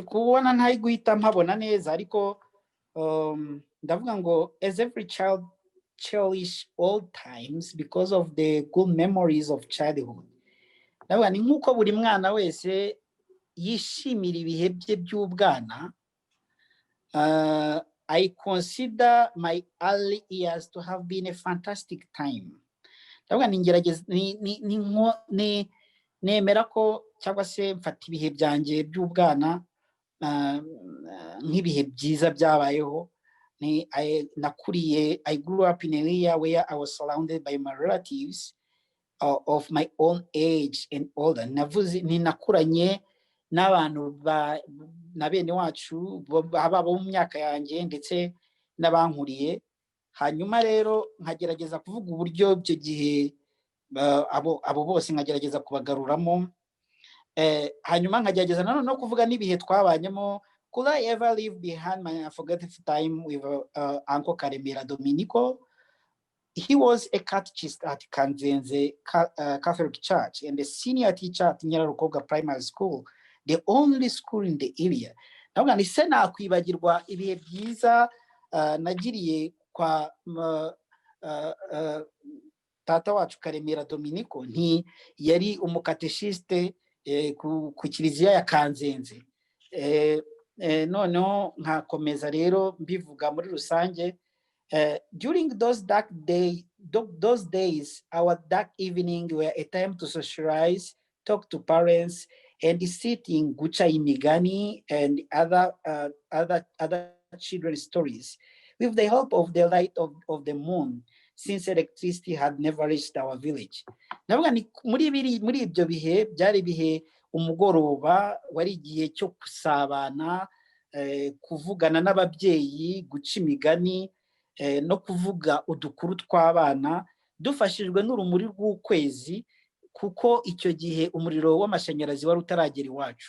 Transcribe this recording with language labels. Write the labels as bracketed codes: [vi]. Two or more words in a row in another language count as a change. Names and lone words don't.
[rw] kubona ntari guhita mpabona neza, ariko ndavuga ngo [en] as every child cherish old times because of the good memories of childhood. [rw] Ndavuga ni nk'uko buri mwana wese yishimira ibihe bye by'ubwana. [en] I consider my early years to have been a fantastic time. [rw] Ndavuga ningerageza nemera ko cyangwa se mfata ibihe byanjye by'ubwana nk'ibihe byiza byabayeho. [en] I grew up in an area where I was surrounded by my relatives of my own age and older. [rw] Nakuranye n'abantu na bene wacu baba mu myaka yanjye ndetse n'abankuriye. Hanyuma rero nkagerageza kuvuga uburyo byo gihe abo bose nkagerageza kubagaruramo. Hanyuma nkagerageza no kuvuga n'ibihe twabanyemo. [en] Could I ever leave behind my unforgettable time with Uncle Karemera Dominico? He was a catechist at Kanzenze Catholic Church and a senior teacher at Nyararukobwa Primary School, the only school in the area. [rw] Navuga ni se nakwibagirwa ibihe byiza nagiriye kwa tata wacu Karemera Dominico. Yari umukatechiste ku kiliziya ya Kanzenze. Noneho nkakomeza rero mbivuga muri rusange. [en] During those days, our dark evening were a time to socialize, talk to parents, and sit in [rw] Gucha Imigani [en] and other children's stories. With the help of the light of the moon, since electricity had never reached our village. [rw] Navuga ni muri ibyo bihe byari bihe umugoroba wari igihe cyo kusabana, kuvugana n'ababyeyi, guca imigani, no kuvuga udukuru tw'abana dufashijwe n'urumuri rw'ukwezi, kuko icyo gihe umuriro w'amashanyarazi wari utaragera iwacu.